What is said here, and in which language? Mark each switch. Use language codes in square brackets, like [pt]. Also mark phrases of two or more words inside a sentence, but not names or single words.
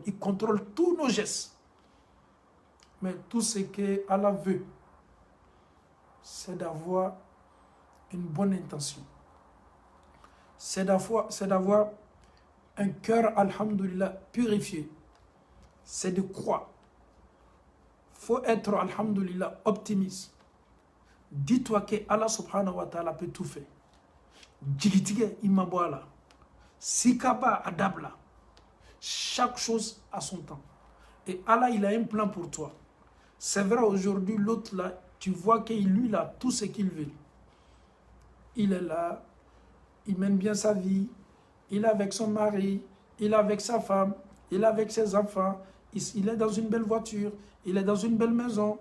[fr] Il contrôle tous nos gestes. Mais tout ce que Allah veut, c'est d'avoir une bonne intention. C'est d'avoir un cœur, alhamdulillah, purifié. C'est de croire. Il faut être, alhamdulillah, optimiste. Dis-toi que Allah [ar] سبحانه وتعالى [fr] peut tout faire. Jigitige imabwala sikaba adabla Chaque chose a son temps. Et Allah, il a un plan pour toi. C'est vrai, aujourd'hui, l'autre là, tu vois qu'il lui, il a tout ce qu'il veut. Il est là, il mène bien sa vie, il est avec son mari, il est avec sa femme, il est avec ses enfants, il est dans une belle voiture, il est dans une belle maison.